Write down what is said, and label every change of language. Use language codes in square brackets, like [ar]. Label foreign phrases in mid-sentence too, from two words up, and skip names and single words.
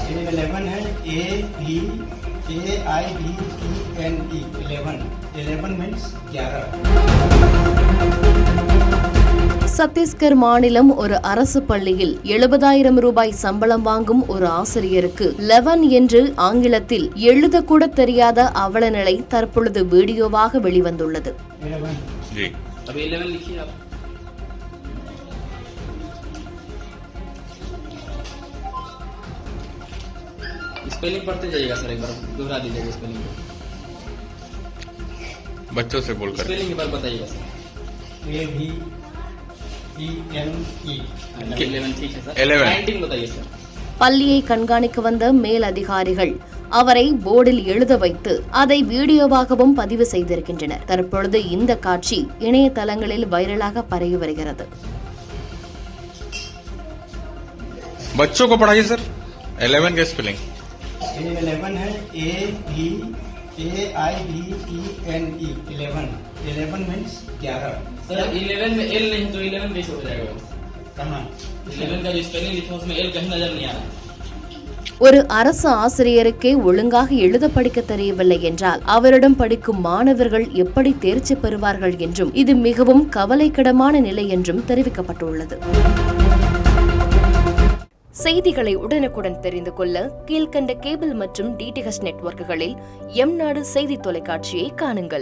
[hi] ये 11 है ABAIDENE 11 मीन्स 11। [ta] சத்தீஸ்கர் மாநிலம் ஒரு அரசு பள்ளியில் 70,000 ரூபாய் சம்பளம் வாங்கும் ஒரு ஆசிரியருக்கு 11 என்று ஆங்கிலத்தில் எழுதக்கூட தெரியாத அவலநிலை தற்பொழுது வீடியோவாக வெளிவந்துள்ளது. [hi] स्पेलिंग पढ़ते जाइएगा सर, एक बार दोहरा दीजिएगा स्पेलिंग बच्चों से बोलकर स्पेलिंग एक बार बताइएगा सर। ABENE 11 ठीक है सर। 11 19 बताइए सर। [ta] பள்ளியை கண்காணிக்க வந்த மேல் அதிகாரிகள் அவரை போர்டில் எழுத வைத்து அதை வீடியோவாகவும் பதிவு செய்திருக்கின்றனர். தற்பொழுது இந்த காட்சி இணையதளங்களில் வைரலாக பரவி வருகிறது. [hi] बच्चों को पढ़ाइए सर 11 का स्पेलिंग। 11 है ABAIDENE 11 मीन्स 11। सर 11 में एल नहीं तो 11 कैसे हो जाएगा? कहाँ 11 का जो स्पेलिंग लिखा उसमें एल कहीं नजर नहीं आ रहा है। [ta] ஒரு அரசு ஆசிரியருக்கே ஒழுங்காக எழுத படிக்க தெரியவில்லை என்றால் அவரிடம் படிக்கும் மாணவர்கள் எப்படி தேர்ச்சி பெறுவார்கள் என்றும் இது மிகவும் கவலைக்கிடமான நிலை என்றும் தெரிவிக்கப்பட்டுள்ளது. செய்திகளை உடனுக்குடன் தெரிந்து கொள்ள கீழ்கண்ட கேபிள் மற்றும் டிடிஎச் நெட்வொர்க்குகளில் எம்நாடு செய்தி தொலைக்காட்சியை காணுங்கள்.